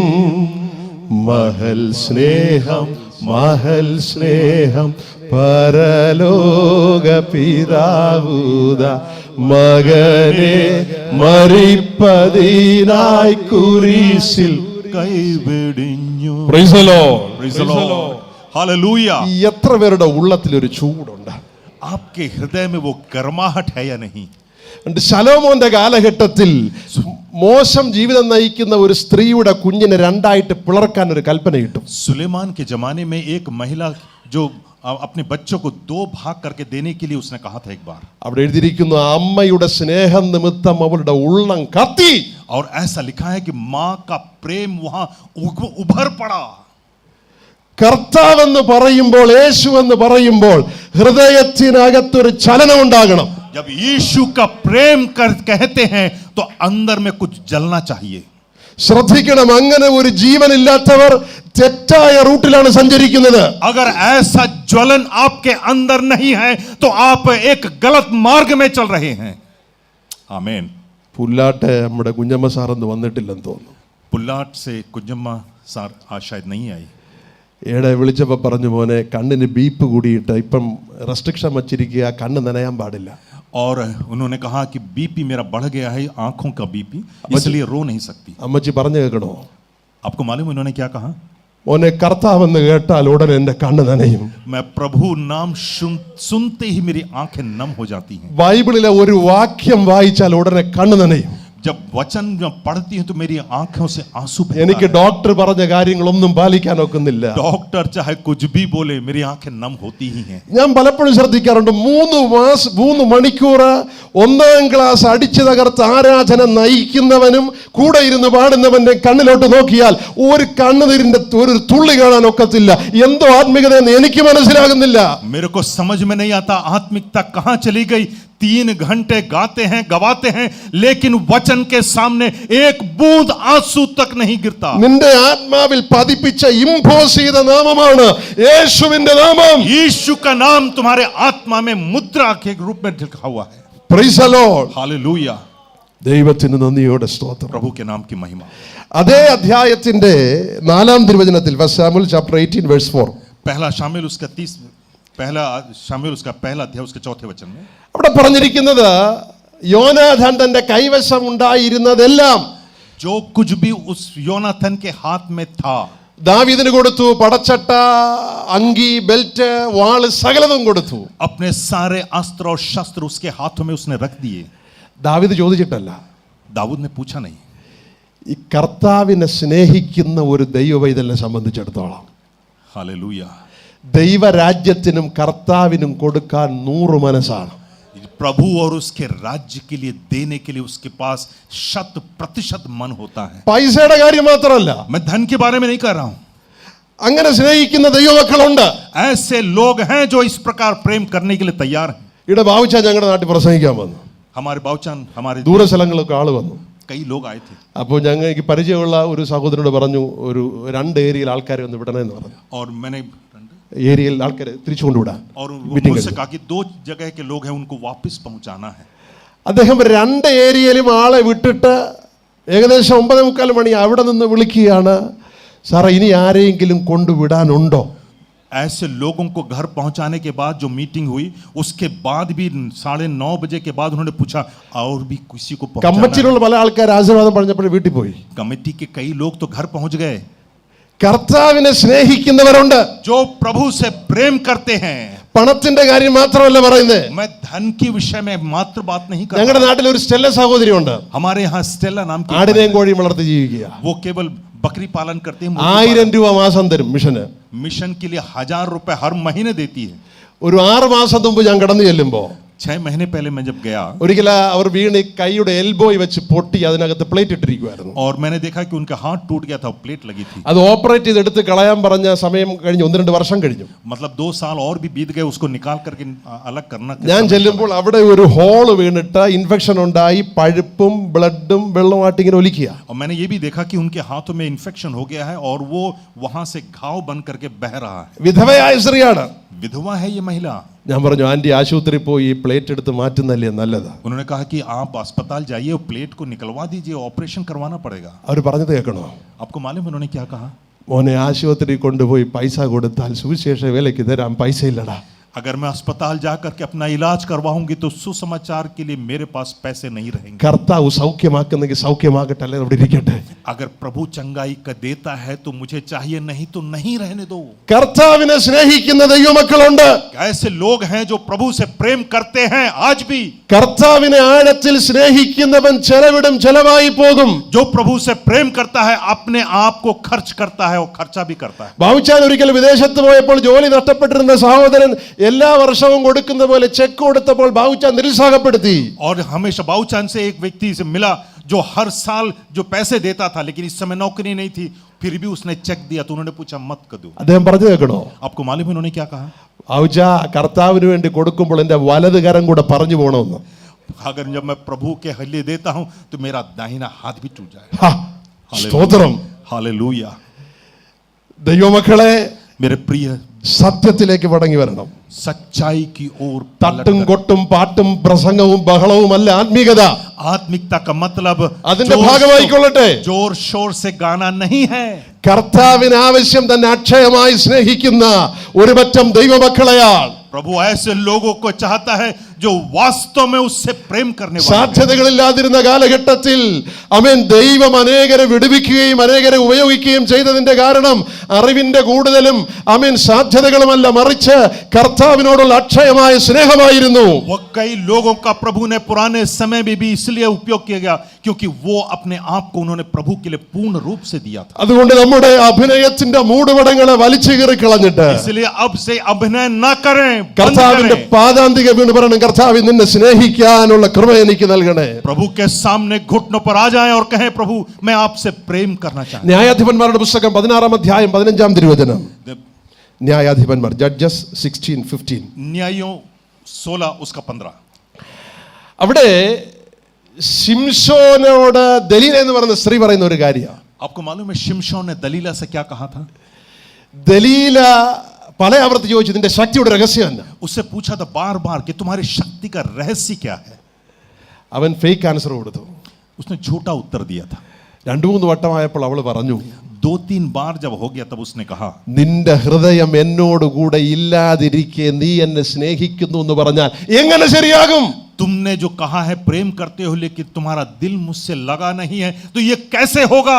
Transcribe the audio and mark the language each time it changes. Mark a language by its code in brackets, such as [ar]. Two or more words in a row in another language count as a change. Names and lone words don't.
[ml] മഹൽ സ്നേഹം, മഹൽ സ്നേഹം പരലോക പിതാവൂത മകനെ മരിപ്പതിനായി കുരിശിൽ കൈവെടിഞ്ഞു. [en] Praise the Lord. Praise the Lord. Hallelujah. [ml] എത്ര പേരുടെ ഉള്ളത്തിൽ ഒരു ചൂടുണ്ട്? [hi] आपके हृदय में वो गर्माहट है या नहीं? [ml] ശലോമോന്റെ കാലഘട്ടത്തിൽ മോശം ജീവിതം നയിക്കുന്ന ഒരു സ്ത്രീയുടെ കുഞ്ഞിനെ 2ആയിട്ട് പിളർക്കാൻ ഒരു കൽപ്പന കിട്ടും. [hi] सुलेमान के जमाने में एक महिला जो अपने बच्चों को 2 भाग करके देने के लिए उसने कहा था एक बार, [ml] അവിടെ എഴുതിയിരിക്കുന്നു, അമ്മയുടെ സ്നേഹം നിമിത്തം അവളുടെ ഉള്ളം കത്തി. [hi] और ऐसा लिखा है कि माँ का प्रेम वहां उभर पड़ा। [ml] കർത്താവെന്ന് പറയുമ്പോൾ, യേശു എന്ന് പറയുമ്പോൾ ഹൃദയത്തിനകത്തൊരു ചലനം ഉണ്ടാകണം. [hi] जब यीशु का प्रेम कहते हैं तो अंदर में कुछ जलना चाहिए। [ml] ശ്രദ്ധിക്കണം, അങ്ങനെ ഒരു ജീവനില്ലാത്തവർ തെറ്റായ റൂട്ടിലാണ് സഞ്ചരിക്കുന്നത്. [hi] अगर ऐसा ज्वलन आपके अंदर नहीं है तो आप एक गलत मार्ग में चल रहे हैं। आमीन। [ml] പുല്ലാട്ട് നമ്മുടെ കുഞ്ഞമ്മ സാറൊന്നും വന്നിട്ടില്ലെന്ന് തോന്നുന്നു. [hi] पुल्लाट से कुंजम्मा सार आज शायद नहीं आई। [ml] ഏടെ വിളിച്ചപ്പോൾ പറഞ്ഞു, മോനെ കണ്ണിന് ബീപ്പ് കൂടിയിട്ട് ഇപ്പം റെസ്ട്രിക്ഷൻ വച്ചിരിക്കുക, കണ്ണ് നനയാൻ പാടില്ല. [hi] और उन्होंने कहा कि बीपी मेरा बढ़ गया है, आंखों का बीपी, इसलिए रो नहीं सकती। [ml] അമ്മച്ചി പറഞ്ഞു കേൾക്കണോ? [hi] आपको मालूम उन्होंने क्या कहा? [ml] മോനെ കർത്താവെന്ന് കേട്ടാൽ ഉടനെ എൻ്റെ കണ്ണ് നനയും. [hi] मैं प्रभु नाम सुनते ही मेरी आंखें नम हो जाती हैं. [ml] ബൈബിളിലെ ഒരു വാക്യം വായിച്ചാൽ ഉടനെ കണ്ണ് നനയും. [hi] जब वचन पढ़ती है तो मेरी आंखों से आंसू बहता [ml] എനിക്ക് [hi] है. [ml] ഡോക്ടർ പറഞ്ഞ കാര്യങ്ങളൊന്നും പാലിക്കാൻ ഒക്കുന്നില്ല. [hi] डॉक्टर चाहे कुछ भी बोले मेरी आंखें नम होती ही हैं. [ml] ഞാൻ പലപ്പോഴും ശ്രദ്ധിക്കാറുണ്ട്, 3 മണിക്കൂർ 1ാം ക്ലാസ് അടിച്ചു തകർത്ത് ആരാധന നയിക്കുന്നവനും കൂടെ ഇരുന്ന് പാടുന്നവന്റെ കണ്ണിലോട്ട് നോക്കിയാൽ ഒരു കണ്ണുനീരിന്റെ ഒരു തുള്ളി കാണാൻ ഒക്കത്തില്ല. എന്തോ ആത്മീയതയെന്ന് എനിക്ക് മനസ്സിലാകുന്നില്ല. [hi] मेरे को समझ में नहीं आता आत्मिकता कहां चली गई. 3 घंटे गाते हैं गवाते हैं लेकिन वचन के सामने एक बूंद आंसू तक नहीं गिरता. [ml] നിന്റെ ആത്മാവിൽ പതിപ്പിച്ച ഇമ്പോസ് ചെയ്ത നാമമാണ് യേശുവിന്റെ നാമം. [hi] यीशु का नाम तुम्हारे आत्मा में मुद्रा के रूप में लिखा हुआ है. [en] Praise the Lord. [hi] हालेलुया. [ml] ദൈവത്തിന് നന്ദിയോടെ സ്തോത്രം. [hi] प्रभु के नाम की महिमा. [ml] അതേ അധ്യായത്തിന്റെ 4ാം തിരുവചനത്തിൽ [en] First Samuel chapter 18 verse 4 [hi] पहला शामिल उसका 30 पहला शामिल उसका पहला अध्याय उसके 4थे वचन में [ml] അവിടെ പറഞ്ഞിരിക്കുന്നത് യോനാഥാൻ തന്റെ കൈവശം ഉണ്ടായിരുന്നതെല്ലാം [hi] जो कुछ भी उस योनाथन के हाथ में था [ml] ദാവീദിന് കൊടുത്തു. പടച്ചട്ട, അങ്കി, ബെൽറ്റ്, വാള് സകലതും കൊടുത്തു. [hi] अपने सारे अस्त्र और शस्त्र उसके हाथों में उसने रख दिए. [ml] ദാവീദ് ചോദിച്ചിട്ടല്ല, [hi] दाऊद ने पूछा नहीं. [ml] ഈ കർത്താവിനെ സ്നേഹിക്കുന്ന ഒരു ദൈവവൈതലിനെ സംബന്ധിച്ചിടത്തോളം [hi] हालेलुया. [ml] ദൈവരാജ്യത്തിനും കർത്താവിനും കൊടുക്കാൻ 100 മനസ്സാണ്. [hi] प्रभु और उसके राज्य के लिए देने के लिए उसके पास 100% मन होता है. [ml] പൈസയുടെ കാര്യം മാത്രമല്ല, [hi] मैं धन के बारे में नहीं कह रहा हूं. [ml] അങ്ങനെ സ്നേഹിക്കുന്ന ദൈവമക്കളുണ്ട്. [hi] ऐसे लोग हैं जो इस प्रकार प्रेम करने के लिए तैयार हैं. [ml] ഇവിടെ ബാവുച്ച ഞങ്ങളുടെ നാട്ടിൽ പ്രസംഗിക്കാൻ വന്നു. [hi] हमारे बाउचान हमारे [ml] ദൂരസ്ഥലങ്ങളൊക്കെ ആള് വന്നു. [hi] कई लोग आए थे [ml] അപ്പോൾ ഞങ്ങൾക്ക് പരിചയമുള്ള ഒരു സഹോദരനോട് പറഞ്ഞു, ഒരു 2 ഏരിയയിൽ ആൾക്കാരെ ഒന്ന് വിടണമെന്ന് പറഞ്ഞു. [hi] और मैंने [ml] ഏരിയയിൽ ആൾക്കാരെ തിരിച്ചു കൊണ്ടുവിടാൻ [hi] और [ml] മീറ്റിംഗ് [hi] मुझसे कहा कि 2 जगह के लोग हैं उनको वापस पहुंचाना है. [ml] അദ്ദേഹം 2 ഏരിയയിലും ആളെ വിട്ടിട്ട് ഏകദേശം 9:45 മണി അവിടെ നിന്ന് വിളിക്കുകയാണ്, സാറേ ഇനി ആരെയെങ്കിലും കൊണ്ടുവിടാനുണ്ടോ? [hi] ऐसे लोगों को घर पहुंचाने के बाद जो मीटिंग हुई उसके बाद भी 9:30 बजे के बाद उन्होंने पूछा और भी किसी को पहुंचाना है? [ml] കമ്മിറ്റിയിലുള്ള പല ആൾക്കാർ ആശീർവാദം പറഞ്ഞപ്പോൾ വീട്ടിൽ പോയി. [hi] कमेटी के कई लोग तो घर पहुंच गए. [ml] കർത്താവിനെ സ്നേഹിക്കുന്നവരുണ്ട്. [hi] जो प्रभु से प्रेम करते हैं. [ml] പണത്തിന്റെ കാര്യം മാത്രമല്ല പറയുന്നത്. [hi] मैं धन के विषय में मात्र बात नहीं कर [ml] ഞങ്ങളുടെ [hi] रहा. [ml] നാട്ടിൽ ഒരു സ്റ്റെല്ല സഹോദരി ഉണ്ട്. [hi] हमारे यहाँ स्टेला नाम की [ml] ആടിനെയും കോഴിയും വളർത്തി ജീവിക്കുക. [hi] वो केवल बकरी पालन करती है. [ml] 1000 രൂപ മാസം തരും മിഷന്. [hi] मिशन के लिए 1000 रुपए हर महीने देती है. [ml] ഒരു 6 മാസം മുമ്പ് ഞാൻ കടന്നു ചെല്ലുമ്പോൾ [hi] 6 महीने पहले मैं जब गया [ml] ഒരിക്കൽ അവർ വീണ് കൈയുടെ എൽബോയ് വെച്ച് പൊട്ടി അതിനകത്ത് പ്ലേറ്റ് ഇട്ടിരിക്കുവായിരുന്നു. [hi] और मैंने देखा कि उनका हाथ टूट गया था, प्लेट लगी थी. [ml] അത് ഓപ്പറേറ്റ് ചെയ്ത് എടുത്ത് കളയാൻ പറഞ്ഞ സമയം കഴിഞ്ഞു, 1-2 വർഷം കഴിഞ്ഞു. [hi] मतलब 2 साल और भी बीत गए उसको निकाल करके अलग करना. [ml] ഞാൻ ചെല്ലുമ്പോൾ അവിടെ ഒരു ഹോള് വീണിട്ട് ഇൻഫെക്ഷൻ ഉണ്ടായി, പഴുപ്പും ബ്ലഡും വെള്ളമായിട്ട് ഇങ്ങനെ ഒലിക്കുക. [hi] और मैंने ये भी देखा कि उनके हाथों में इन्फेक्शन हो गया है और वो वहां से घाव बन करके बह रहा है. [ml] വിധവയായ സ്ത്രീയാണ്. [hi] विधवा है ये महिला. [ml] ഞാൻ പറഞ്ഞു, ആന്റി ആശുപത്രി പോയി പ്ലേറ്റ് എടുത്ത് മാറ്റുന്നല്ലേ നല്ലത്. [hi] उन्होंने कहा कि आप अस्पताल जाइए और प्लेट को निकलवा दीजिए, ऑपरेशन करवाना पड़ेगा. [ml] അവർ പറഞ്ഞത് കേൾക്കണോ? [hi] आपको मालूम है उन्होंने क्या कहा? [ml] മോനെ ആശുപത്രി കൊണ്ടുപോയി പൈസ കൊടുത്താൽ സുവിശേഷ വേലയ്ക്ക് തരാൻ പൈസ ഇല്ലടാ. [hi] अगर मैं अस्पताल जा करके अपना इलाज करवाऊंगी तो सुसमाचार के लिए मेरे पास पैसे नहीं रहेंगे. [ml] കർത്താവ് സൗഖ്യമാക്കുന്നെങ്കിൽ സൗഖ്യമാകട്ടെ, അല്ലെ അവിടെ ഇരിക്കട്ടെ. [hi] अगर प्रभु चंगाई का देता है तो मुझे चाहिए, नहीं तो नहीं रहने दो. [ml] കർത്താവിനെ സ്നേഹിക്കുന്ന ദൈവമക്കളുണ്ട്. [hi] ऐसे लोग हैं जो प्रभु से प्रेम करते हैं आज भी. [ml] കർത്താവിനെ ആഴത്തിൽ സ്നേഹിക്കുന്നവൻ ചെലവിടും ചെലവായി പോകും. [hi] जो प्रभु से प्रेम करता है अपने आप को खर्च करता है और खर्चा भी करता है. [ml] ബാവുച്ചാൻ ഒരിക്കൽ വിദേശത്ത് പോയപ്പോൾ ജോലി നഷ്ടപ്പെട്ടിരുന്ന സഹോദരൻ എല്ലാ വർഷവും കൊടുക്കുന്ന പോലെ ചെക്ക് കൊടുത്തപ്പോൾ ബാവുച്ചാൻ നിരുത്സാഹപ്പെടുത്തി. [hi] और हमेशा बाऊचान से एक व्यक्ति से मिला जो हर साल जो पैसे देता था लेकिन इस समय नौकरी नहीं थी, फिर भी उसने चेक दिया तो उन्होंने पूछा मत कर दो. [ml] അദ്ദേഹം പറഞ്ഞു കേൾക്കണോ? [hi] आपको मालूम है उन्होंने क्या कहा? [ml] ബാവുച്ച കർത്താവിന് വേണ്ടി കൊടുക്കുമ്പോൾ എൻ്റെ വലത് കരം കൂടെ പറഞ്ഞു പോകണമെന്ന്. [hi] अगर जब मैं प्रभु के लिए देता हूं तो मेरा दाहिना हाथ भी टूट जाए. [ml] സ്തോത്രം. [hi] हालेलुया. [ml] ദൈവമക്കളെ, [hi] मेरे प्रिय [ml] സത്യത്തിലേക്ക് മടങ്ങി വരണം. [hi] सच्चाई की ओर [ml] തട്ടും കൊട്ടും പാട്ടും പ്രസംഗവും ബഹളവുമല്ല ആത്മീകത. [hi] आत्मिकता का मतलब [ml] അതിന്റെ ഭാഗമായിക്കൊള്ളട്ടെ. [hi] जोर शोर से गाना नहीं है. [ml] കർത്താവിന് ആവശ്യം തന്നെ അക്ഷയമായി സ്നേഹിക്കുന്ന ഒരു പറ്റം ദൈവമക്കളെയാണ്. [hi] प्रभु ऐसे लोगों को चाहता है जो वास्तव में उससे प्रेम करने वाला है। [ml] സാധ്യതകളില്ലാതിരുന്ന കാലഘട്ടത്തിൽ ആമേൻ ദൈവം അനേകരെ വിടുവിക്കുകയും അനേകരെ ഉപയോഗിക്കുകയും ചെയ്തതിന്റെ കാരണം അറിവിന്റെ കൂടുതലും ആമേൻ സാധ്യതകളുമല്ല, മറിച്ച് കർത്താവിനോടുള്ള അക്ഷയമായ സ്നേഹമായിരുന്നു. [hi] वो कई लोगों का प्रभु ने पुराने समय में भी इसलिए उपयोग किया गया क्योंकि वो अपने आप को उन्होंने प्रभु के लिए पूर्ण रूप से दिया था। [ml] അതുകൊണ്ട് നമ്മുടെ അഭിനയത്തിന്റെ മൂടുപടങ്ങളെ വലിച്ചു കീറി കളഞ്ഞിട്ട് [hi] इसलिए अब से अभिनय न करें, बंद [ml] കർത്താവിന്റെ [hi] करें। [ml] പാദാന്തിക വീണ് പറയണം, കർത്താവ് നിന്നെ സ്നേഹിക്കാനുള്ള കൃപ എനിക്ക് നൽകണേ. [hi] प्रभु के सामने घुटनों पर आ जाएं और कहें, प्रभु मैं आपसे प्रेम करना चाहता [ml] ന്യായാധിപന്മാരുടെ പുസ്തകം 16-ാം അധ്യായം 15-ാം തിരുവചനം. [hi] हूं। [ml] ന്യായാധിപന്മാർ, ജഡ്ജസ് 16:15. [hi] न्यायों 16 उसका 15। [ml] അവിടെ ശിംശോനോട് ദലീല എന്ന് പറയുന്ന സ്ത്രീ പറയുന്ന ഒരു കാര്യമാണ്. [hi] आपको मालूम है शिमशोन ने दलीला से क्या कहा था? [ml] ദലീല പല ആവർത്തി ചോദിച്ചു, നിന്റെ ശക്തിയുടെ രഹസ്യം എന്നാ? [hi] उससे पूछा था बार बार कि तुम्हारी शक्ति का रहस्य क्या है? [ml] അവൻ [en] fake answer [ml] കൊടുത്തു. [hi] उसने झूठा उत्तर दिया था। [ml] 2-3 വട്ടമായപ്പോൾ അവൾ പറഞ്ഞു, [hi] 2-3 बार जब हो गया तब उसने कहा, [ml] നിന്റെ ഹൃദയം എന്നോട് കൂടെ ഇല്ലാതിരിക്കെ നീ എന്നെ സ്നേഹിക്കുന്നു എന്ന് പറഞ്ഞാൽ എങ്ങനെ ശരിയാകും? [hi] तुमने जो कहा है प्रेम करते हो लेकिन तुम्हारा दिल मुझसे लगा नहीं है, तो ये कैसे होगा?